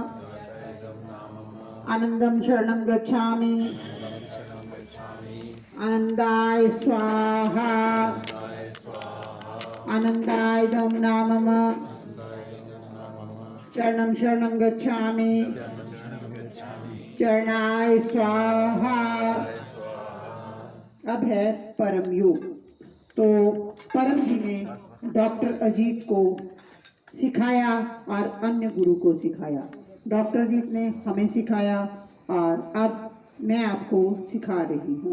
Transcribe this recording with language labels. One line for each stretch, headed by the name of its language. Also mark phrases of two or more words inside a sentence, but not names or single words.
Sanskrit: आनंदं शरणं गच्छामि, आनंदाय स्वाहा, आनंदायदं नामम, शरणं शरणं गच्छामि, चरणाय स्वाहा।
Hindi: अब है परम योग। तो परम जी ने डॉक्टर अजीत को सिखाया और अन्य गुरु को सिखाया। डॉक्टर अजीत ने हमें सिखाया और अब मैं आपको सिखा रही हूँ।